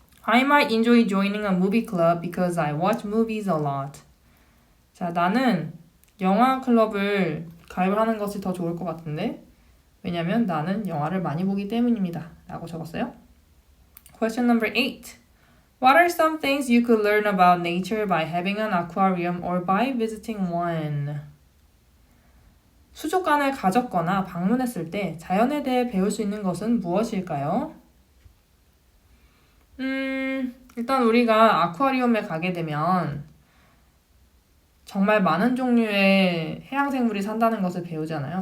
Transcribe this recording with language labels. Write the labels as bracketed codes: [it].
[en] I might enjoy joining a movie club because I watch movies a lot. [ko] 자, 나는 영화 클럽을 가입을 하는 것이 더 좋을 것 같은데 왜냐면 나는 영화를 많이 보기 때문입니다. 라고 적었어요. [en] Question number 8. What are some things you could learn about nature by having an aquarium or by visiting one? [ko] 수족관을 가졌거나 방문했을 때 자연에 대해 배울 수 있는 것은 무엇일까요? 일단 우리가 아쿠아리움에 가게 되면 정말 많은 종류의 해양생물이 산다는 것을 배우잖아요.